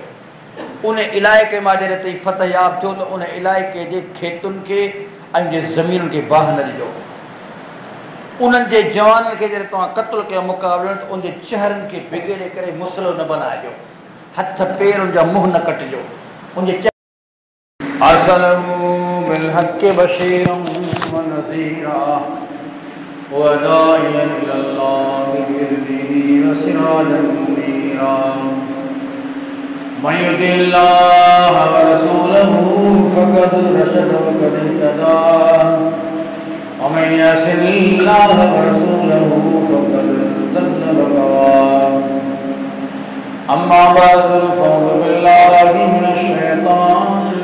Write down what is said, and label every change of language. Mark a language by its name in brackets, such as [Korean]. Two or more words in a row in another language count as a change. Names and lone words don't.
[Sindhi] उन इलाइक़े मां जॾहिं ताईं फतह याब थियो त उन इलाइक़े जे खेतुनि खे ऐं जे ज़मीनुनि खे बाहि न ॾिजो। उन्हनि जे जवाननि खे जॾहिं तव्हां क़त्ल कयो मुक़ाबले त उन जे चेहरनि खे बिगड़े करे मुसलो न बनाइजो, हथ पेर उनजा मुंहुं न कटिजो। [Arabic] उनजे بالحق بشيرا ونذيرا وداعيا الى الله باذنه وسراجا منيرا من يطع الله ورسوله فقد رشد وقد اهتدى ومن يعص الله ورسوله فقد ضل وغوى اما بعد فاعوذ بالله من الشيطان